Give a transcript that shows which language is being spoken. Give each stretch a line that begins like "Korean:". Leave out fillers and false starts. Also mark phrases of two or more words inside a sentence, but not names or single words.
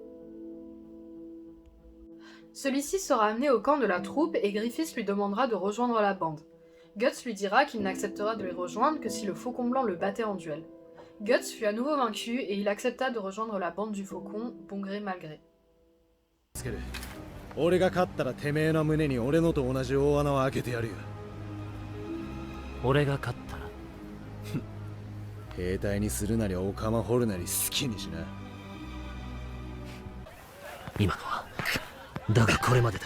French: Celui-ci sera amené au camp de la troupe et Griffiths lui demandera de rejoindre la bande. Guts lui dira qu'il n'acceptera de les rejoindre que si le Faucon Blanc le battait en duel. Guts fut à nouveau vaincu et il accepta de rejoindre la bande du Faucon, bon gré mal gré.
Japanese: 俺が勝ったらてめえの胸に俺のと同じ大穴を開けてやるよ。俺が勝ったら兵隊にするなりオカマ掘るなり好きにしな。今のはだがこれまでだ。